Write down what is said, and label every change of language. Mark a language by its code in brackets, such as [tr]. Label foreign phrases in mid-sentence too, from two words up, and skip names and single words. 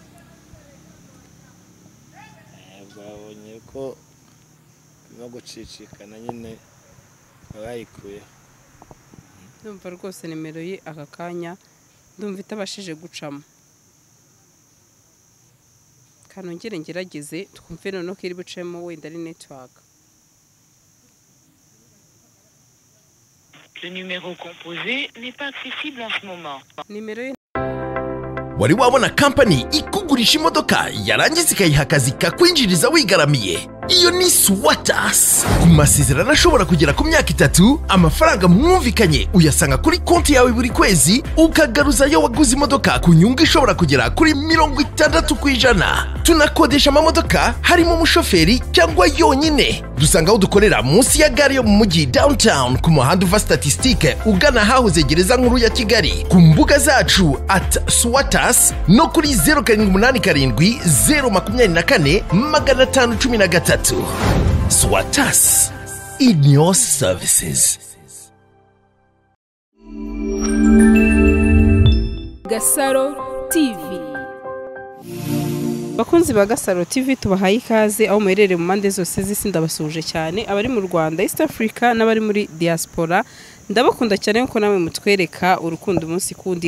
[rw] Babonye ko no gucicikana nyine bayikuye. Ndumva rwose nimero ye aka kanya ndumva itabashije gucamo. Kanongere ngerageze twumve none ko iri bucemo wenda ari network. [fr] Le numéro composé n'est pas accessible en ce moment. [rw] Nimero ye wari wabona company ikugurisha imodoka yarangiza ikayiha akazi kakwinjiriza wigaramiye. Iyo ni Swatas. Ku masezerano ashobora kugera ku myaka 3, amafaranga mwumvikanye uyasanga kuri konti yawe buri kwezi, ukagaruza yo waguze imodoka ku nyungu ishobora kugera kuri 60%. Tunakodesha amamodoka harimo umushoferi cyangwa yonyine. Dusanga aho dukorera munsi ya gare yo mu mujyi downtown ku muhanda uva Statistique ugana hahoze gereza nkuru ya Kigali. Ku mbuga zacu @Swatas no kuri 0787 024 513. Swatas, [en] in your services. [rw] GASARO TV. Bakunzi ba GASARO TV tubahaye ikaze aho muherereye mu mande zose z'isi ndabasuhuje cyane abari mu Rwanda East Africa n'abari muri diaspora ndabakunda cyane kuko namwe mutwereka urukundo umunsi kundi.